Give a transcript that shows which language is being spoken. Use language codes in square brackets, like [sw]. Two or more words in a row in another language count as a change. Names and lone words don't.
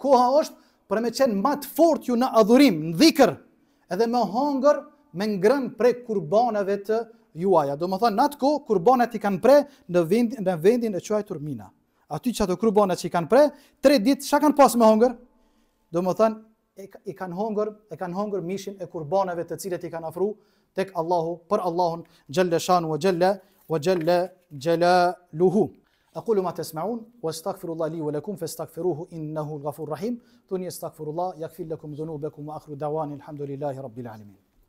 [sq] Koha është për me qenë më të fortë ju në adhurim, në dhikr, edhe me hongër, me ngrën prej kurbaneve të juaja. Do më thënë, në atë kohë, kurbanet i kanë pre në vendin e quajtur Mina. Aty që ato kurbanet që i kanë pre, 3 ditë, çka kanë pas me hongër? Do më thënë, e kanë hongër mishin e kurbaneve të cilët i kanë afru tek Allahu, për Allahun [ar] جل شأنه وجل جلاله. أقول ما تسمعون واستغفر الله لي ولكم فاستغفروه إنه الغفور الرحيم. ثم يستغفر الله يغفر لكم ذنوبكم وآخر دعوانا الحمد لله رب العالمين.